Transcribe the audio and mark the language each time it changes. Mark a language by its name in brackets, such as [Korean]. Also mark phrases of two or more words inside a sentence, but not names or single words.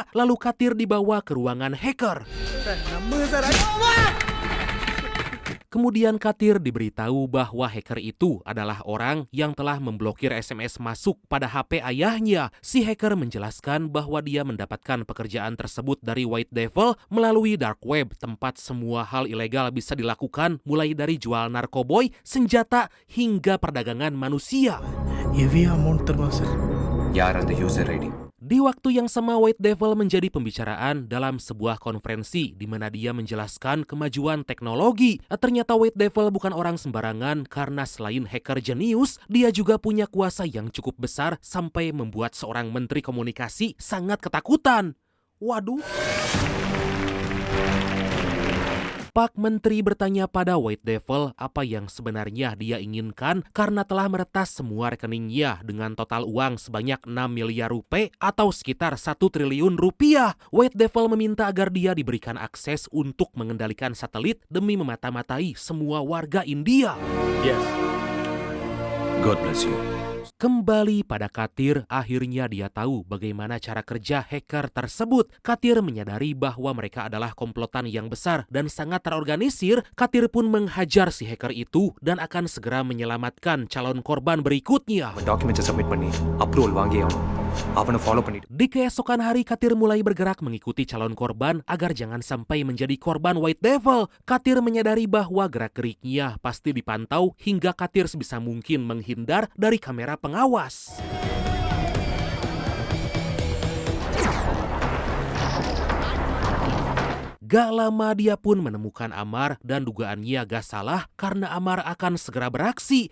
[Indonesian] Lalu Katir dibawa ke ruangan hacker. Kemudian Katir diberitahu bahwa hacker itu adalah orang yang telah memblokir SMS masuk pada HP ayahnya. Si hacker menjelaskan bahwa dia mendapatkan pekerjaan tersebut dari White Devil melalui dark web, tempat semua hal ilegal bisa dilakukan, mulai dari jual narkoboy, senjata, hingga perdagangan manusia. [English] heavy amount [Tamil] தருவாங்க சார். யார் அந்த [English] user ID? [Indonesian] Di waktu yang sama, White Devil menjadi pembicaraan dalam sebuah konferensi di mana dia menjelaskan kemajuan teknologi. Ternyata White Devil bukan orang sembarangan karena selain hacker jenius, dia juga punya kuasa yang cukup besar sampai membuat seorang menteri komunikasi sangat ketakutan. Waduh. Pak Menteri bertanya pada White Devil apa yang sebenarnya dia inginkan karena telah meretas semua rekeningnya dengan total uang sebanyak 6 miliar rupiah atau sekitar 1 triliun rupiah. White Devil meminta agar dia diberikan akses untuk mengendalikan satelit demi memata-matai semua warga India. [English] Yes. God bless you. [Indonesian] Kembali pada Katir, akhirnya dia tahu bagaimana cara kerja hacker tersebut. Katir menyadari bahwa mereka adalah komplotan yang besar dan sangat terorganisir. Katir pun menghajar si hacker itu dan akan segera menyelamatkan calon korban berikutnya. [English] Dokumen submit [Tamil] பண்ணி approval வாங்கி அவனை follow பண்ணிட்டு. [Indonesian] Di keesokan hari, Katir mulai bergerak mengikuti calon korban agar jangan sampai menjadi korban White Devil. Katir menyadari bahwa gerak-geriknya pasti dipantau hingga Katir sebisa mungkin menghindar dari kamera pengawas. Gak lama dia pun menemukan Amar dan dugaannya gak salah karena Amar akan segera beraksi.